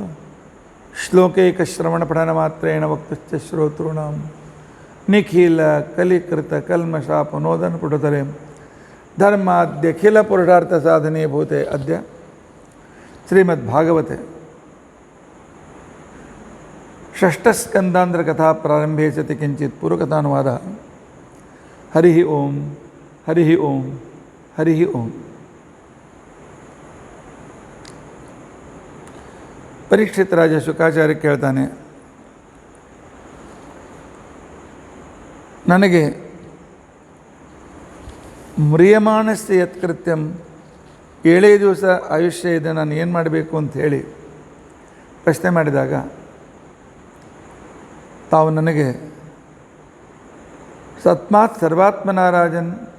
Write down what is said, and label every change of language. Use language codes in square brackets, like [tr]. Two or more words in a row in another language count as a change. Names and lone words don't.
[sa] ಶ್ಲೋಕೈಕಶ್ರವಣಪಠನಮಾತ್ರೇಣ ವಕ್ತುಶ್ಚ ಶ್ರೋತॄಣಾಂ ನಿಖಿಲ ಕಲಿಕೃತ ಕಲ್ಮಷಾಪನೋದನ ಪುಟತರೆ ಧರ್ಮಾದ್ಯಖಿಲ ಪುರುಷಾರ್ಥ ಸಾಧನೀಭೂತೆ. ಅದ್ಯ ಶ್ರೀಮದ್ಭಾಗವತೆ ಷಷ್ಠಸ್ಕಂದಾಂಧ್ರಕಥಾ ಪ್ರಾರಂಭೆ ಸತಿ ಕಿಂಚಿತ್ ಪೂರ್ವಕಥಾನುವಾದ. ಹರಿಃ ಓಂ ಹರಿಃ ಓಂ ಹರಿಃ ಓಂ. [kn] ಪರೀಕ್ಷಿತ್ ರಾಜ ಶುಕಾಚಾರ್ಯ ಕೇಳ್ತಾನೆ, ನನಗೆ [sa] ಮ್ರಿಯಮಾಣಸ್ಯ ಯತ್ಕೃತ್ಯಂ [kn] 7 ದಿವಸ ಆಯುಷ್ಯ ಇದೆ, ನಾನು ಏನು ಮಾಡಬೇಕು ಅಂತ ಹೇಳಿ ಪ್ರಶ್ನೆ ಮಾಡಿದಾಗ ತಾವು ನನಗೆ ಸತ್ಮಾತ್ ಸರ್ವಾತ್ಮನಾರಾಜನ್